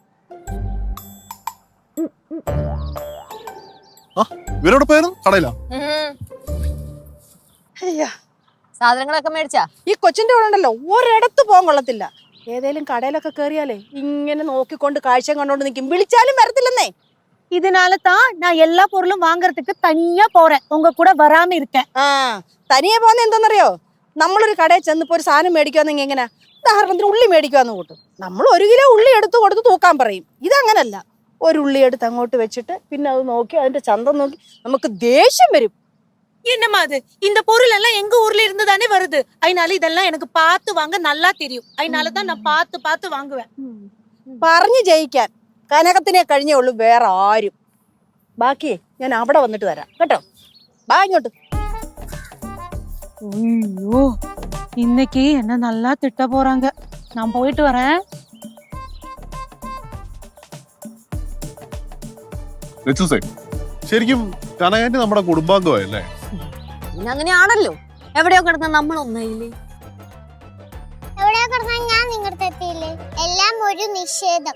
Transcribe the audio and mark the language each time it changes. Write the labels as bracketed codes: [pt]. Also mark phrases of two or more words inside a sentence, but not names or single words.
[ml] ഇവരോട് പോയാലും കടയിലാ. സാധനങ്ങളൊക്കെ മേടിച്ചാ? ഈ കൊച്ചിന്റെ കൂടെ ഉണ്ടല്ലോ, ഒരിടത്ത് പോകാൻ കൊള്ളത്തില്ല. ഏതേലും കടയിലൊക്കെ കേറിയാലേ ഇങ്ങനെ നോക്കിക്കൊണ്ട് കാഴ്ച കണ്ടോണ്ട് നിൽക്കും, വിളിച്ചാലും വരത്തില്ലെന്നേ. [ta] இதனால தான் நான் எல்லா பொருளும் வாங்குறதுக்கு தனியா போறேன், உங்க கூட வராம இருக்கேன். [ml] തനിയെ പോകുന്ന എന്താണെന്നറിയോ? നമ്മളൊരു കടയിൽ ചെന്നിപ്പോ ഒരു സാധനം മേടിക്കുവാന്നെങ്കിൽ എങ്ങനെ, ഉദാഹരണത്തിന് ഉള്ളി മേടിക്കുവാന്ന് കൂട്ടും, നമ്മൾ 1 കിലോ ഉള്ളി എടുത്ത് കൊടുത്ത് തൂക്കാൻ പറയും. ഇതങ്ങനല്ല. ഒരു ഉള്ളി എടുത്ത് അങ്ങോട്ട് വെച്ചിട്ട് പിന്നെ അത് നോക്കി അതിന്റെ ചന്തം നോക്കി നമുക്ക് ദേഷ്യം വരും. [ta] என்னமா அது? இந்த பொருள் எல்லாம் எங்க ஊர்ல இருந்து தானே வருது, அதனால இதெல்லாம் எனக்கு பார்த்து வாங்க நல்லா தெரியும், அதனால தான் நான் பார்த்து பார்த்து வாங்குவேன். [ml] പറഞ്ഞു ജയിക്കാൻ കനകത്തിനെ കഴിഞ്ഞേ ഉള്ളൂ, വേറെ ആരും. ബാക്കി ഞാൻ അവിടെ വന്നിട്ട് തരാം കേട്ടോ. ബാ ഇങ്ങോട്ട്. [ta] ஐயோ, இன்னைக்கு என்ன நல்லா திட்ட போறாங்க. நான் போயிட்டு வரேன். [ml] ലച്ചൂസേ, ശരിക്കും കനകാന്റി നമ്മുടെ കുടുംബാംഗമല്ലേ? പിന്നെ അങ്ങനെയാണല്ലോ. എവിടെയോ കിടന്ന നമ്മൾ ഒന്നായില്ലേ? എവിടെയോ കിടന്ന ഞാൻ നിങ്ങളുടെ എത്തിയില്ലേ? എല്ലാം ഒരു നിഷേധം.